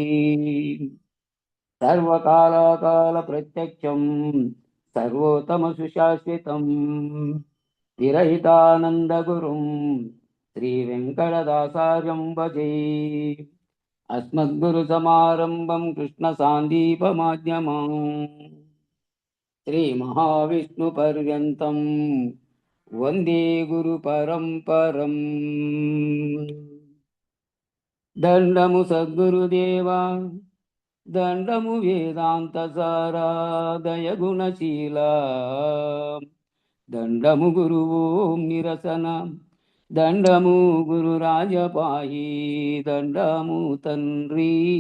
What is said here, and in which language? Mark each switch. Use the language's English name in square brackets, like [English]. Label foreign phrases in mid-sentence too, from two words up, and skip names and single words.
[Sanskrit] सर्वकालकालप्रत्यक्षं सर्वोत्तमसुशाश्वतं विरहितानन्दगुरुं श्रीवेङ्कटदासार्यं भजे। अस्मद्गुरुसमारम्भं कृष्णसान्दीपमाध्यमम् श्रीमहाविष्णुपर्यन्तं वन्दे गुरुपरम्परम्। [Telugu] దండము సద్గురుదేవా దండము వేదాంత సారా దయగుణశీల దండము గురువు నిరసన దండము గురు రాజపాయి దండము తండ్రి